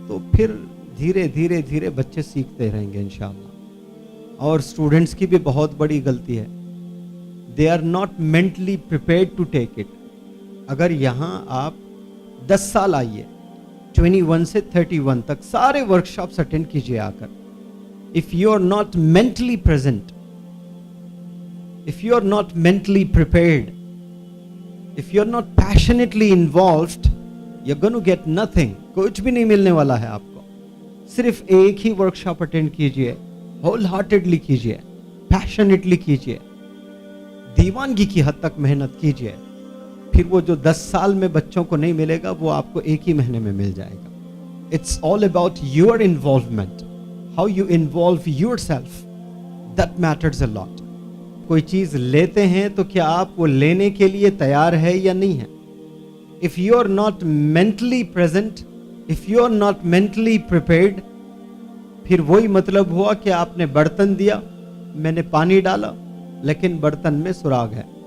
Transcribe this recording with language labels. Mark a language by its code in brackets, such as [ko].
[ur] تو پھر دھیرے دھیرے دھیرے بچے سیکھتے رہیں گے انشاءاللہ. اور اسٹوڈنٹس کی بھی بہت بڑی غلطی ہے، [en] They are not mentally prepared to take it. [ur] اگر یہاں آپ 10 سال آئیے، 21 سے 31 تک سارے ورکشاپس اٹینڈ کیجیے آ کر. [en] If you are not mentally present, if you are not mentally prepared, if you are not passionately involved, you're going to get nothing. [ur] کچھ بھی نہیں ملنے والا ہے آپ کو. صرف ایک ہی ورکشاپ اٹینڈ کیجئے، ہول ہارٹیڈلی کیجئے، پیشنیٹلی کیجئے، دیوانگی کی حد تک محنت کیجئے. پھر وہ جو 10 سال میں بچوں کو نہیں ملے گا وہ آپ کو ایک ہی مہینے میں مل جائے گا. [en] It's all about your involvement. How you involve yourself, that matters a lot. [ur] کوئی چیز لیتے ہیں تو کیا آپ وہ لینے کے لیے تیار ہے یا نہیں ہے؟ [en] If you are not mentally present, if you are not mentally prepared, [ur] پھر وہی مطلب ہوا کہ آپ نے برتن دیا، میں نے پانی ڈالا لیکن برتن میں سراغ ہے.